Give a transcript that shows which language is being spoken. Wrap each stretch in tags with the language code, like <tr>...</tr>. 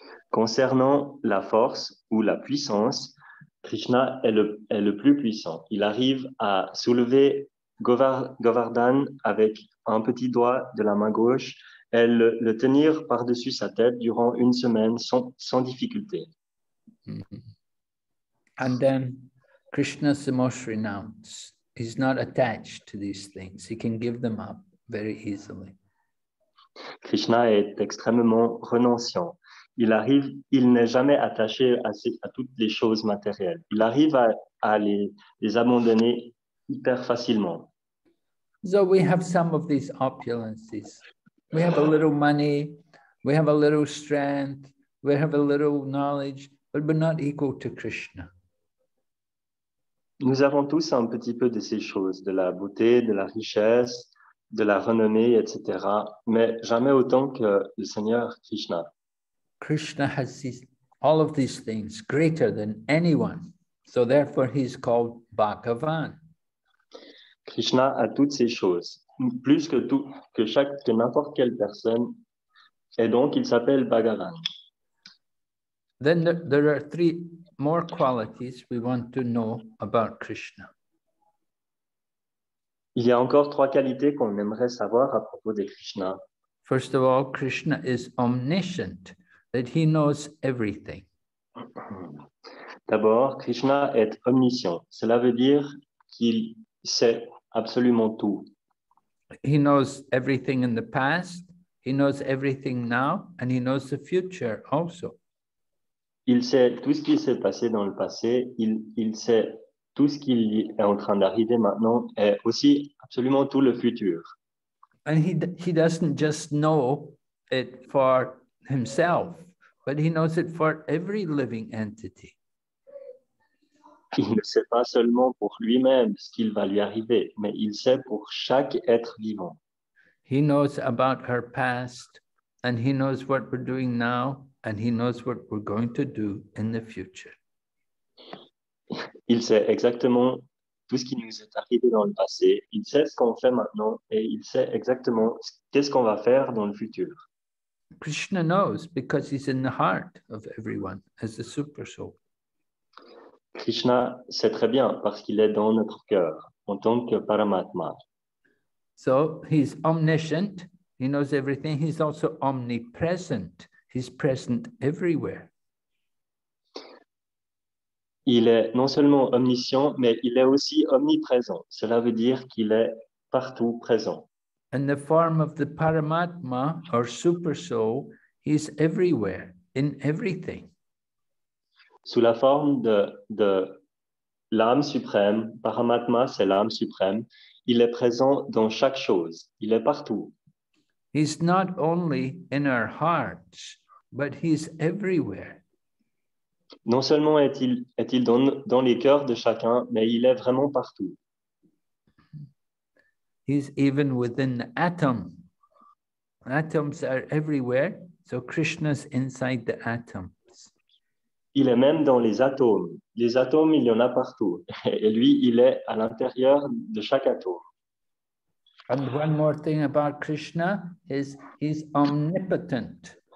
<fr>Concernant la force ou la puissance, Krishna est le plus puissant. Il arrive à soulever Govardhan avec un petit doigt de la main gauche et le tenir par-dessus sa tête durant 1 semaine sans difficulté. Mm-hmm.</fr> <en>And then Krishna is the most renounced. He's not attached to these things. He can give them up very easily.</en> <fr>Krishna est extrêmement renonciant. Il n'est jamais attaché à toutes les choses matérielles. Il arrive à les abandonner hyper facilement.</fr> <en>So we have some of these opulences. We have a little money, we have a little strength, we have a little knowledge, but we're not equal to Krishna.</en> <fr>Nous avons tous un petit peu de ces choses, de la beauté, de la richesse, de la renommée, etc. Mais jamais autant que le Seigneur Krishna.</fr> <en>Krishna has all of these things greater than anyone. So therefore he's called Bhagavan.</en> <fr>Krishna a toutes ces choses, plus que que n'importe quelle personne, et donc il s'appelle Bhagavan.</fr> <en>Then there are three more qualities we want to know about Krishna.</en> <fr>Il y a encore trois qualités qu'on aimerait savoir à propos de Krishna.</fr> <en>First of all, Krishna is omniscient, that he knows everything.</en> <fr>D'abord, Krishna est omniscient. Cela veut dire qu'il sait absolument tout.</fr> <en>He knows everything in the past, he knows everything now, and he knows the future also.</en> <fr>Il sait tout ce qui s'est passé dans le passé, il sait tout ce qui est en train d'arriver maintenant et aussi absolument tout le futur.</fr> <en>And he doesn't just know it for himself, but he knows it for every living entity.</en> <fr>Il ne sait pas seulement pour lui-même ce qu'il va lui arriver, mais il sait pour chaque être vivant.</fr> <en>He knows about her past, and he knows what we're doing now, and he knows what we're going to do in the future.</en> <fr>Il sait exactement tout ce qui nous est arrivé dans le passé, il sait ce qu'on fait maintenant et il sait exactement qu'est-ce qu'on va faire dans le futur.</fr> <en>Krishna knows because he's in the heart of everyone as the super soul.</en> <fr>Krishna sait très bien parce qu'il est dans notre cœur en tant que Paramatma.</fr> <en>So he's omniscient, he knows everything. He's also omnipresent. He's present everywhere.</en> <fr>Il est non seulement omniscient, mais il est aussi omniprésent. Cela veut dire qu'il est partout présent.</fr> <en>In the form of the Paramatma or super soul, he's everywhere, in everything.</en> <fr>Sous la forme de l'âme suprême, Paramatma, c'est l'âme suprême, il est présent dans chaque chose. Il est partout.</fr> <en>He's not only in our hearts, but he's everywhere.</en> <fr>Non seulement est-il dans les cœurs de chacun, mais il est vraiment partout.</fr> <en>He's even within the atom. Atoms are everywhere, so Krishna's inside the atoms.</en> <fr>Il est même dans les atomes. Les atomes, il y en a partout. Et lui, il est à l'intérieur de chaque atome.</fr> <en>And one more thing about Krishna is he's omnipotent.</en>